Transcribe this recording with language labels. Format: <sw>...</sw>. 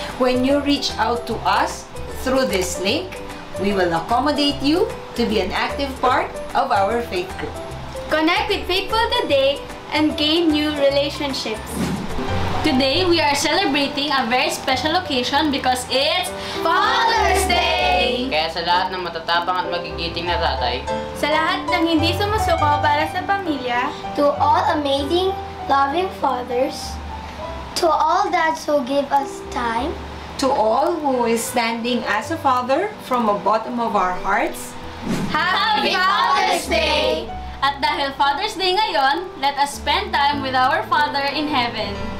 <en>When you reach out to us through this link, we will accommodate you to be an active part of our faith group. Connect with Faithful today and gain new relationships. Today, we are celebrating a very special occasion because it's Father's Day!</en> <tl>Kaya sa lahat ng matatapang at magigiting na tatay, Sa lahat ng hindi sumusuko para sa pamilya,</tl> <en>To all amazing, loving fathers, to all dads who give us time, To all who is standing as a father from the bottom of our hearts, Happy Father's Day!</en> <tl>At dahil</tl> <en>Father's Day</en> <tl>ngayon,</tl> <en>let us spend time with our Father in Heaven.</en>